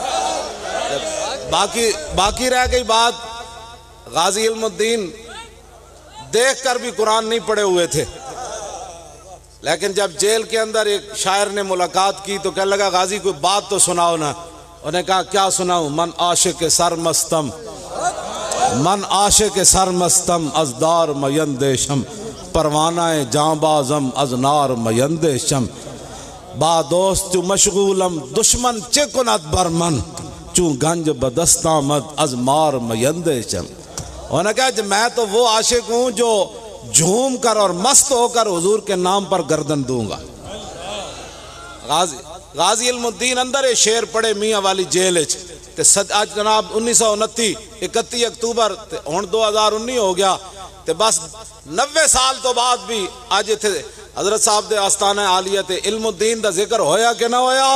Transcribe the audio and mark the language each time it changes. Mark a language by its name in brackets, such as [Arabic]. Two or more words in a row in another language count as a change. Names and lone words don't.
[Urdu] باقی رہ گئی بات، غازی علم الدین دیکھ کر بھی قرآن نہیں پڑھے ہوئے تھے، لیکن جب جیل کے اندر ایک شاعر نے ملاقات کی تو کہنے لگا غازی کوئی بات تو سناؤ نا۔ انہوں نے کہا کیا سناؤں؟ [Persian] من عاشق سرمستم، من عاشق سرمستم از دار میندیشم، پروانہ جاں بازم از نار میندیشم، با دوست جو مشغولم دشمن چے کند بر من، چون گنج بدست آمد از مار میندیشم۔ [Urdu] انہوں نے کہا کہ میں تو وہ عاشق ہوں جو جھوم کر اور مست ہو کر حضور کے نام پر گردن دوں گا۔ [Punjabi] غازی علم الدین اندر ایک شعر پڑے میاں والی جیل آج جناب 1929 31 اکتوبر ہون 2019 ہو گیا تے بس 90 سال تو بعد بھی آج تھے حضرت صاحب دے آستانہ عالیہ تے علم الدین دا ذکر ہویا کہ نہ ہویا؟